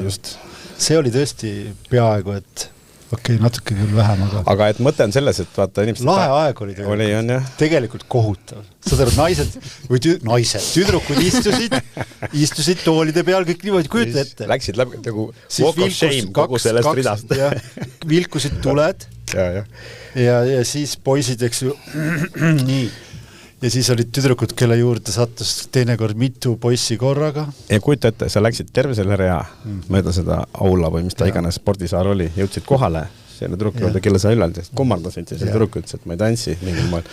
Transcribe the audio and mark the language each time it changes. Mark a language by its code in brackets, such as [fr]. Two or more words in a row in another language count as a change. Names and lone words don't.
[et] Just. See oli tõesti peaaegu, et natuke küll vähem, aga et mõte on selles, et vaata inimesed... Lahe aeg oli tegelikult kohutav. Saad aru, tüdrukud istusid toolide peal, kõik niimoodi kujuta ette. Läksid läbi nagu [en] walk of shame [et] kogu sellest ridast. Vilkusid tuled ja siis poisid, eks ju, nii. Ja siis olid tüdrukud, kelle juurde sattus teinekord mitu poissi korraga. Ja kujuta ette, sa läksid terve selle rea mööda seda aula või mis ta iganes spordisaar oli, jõudsid kohale selle tüdruku juurde, kelle sa ülal kummardasid ja see tüdruk ütles, et ma ei tantsi mingil moel.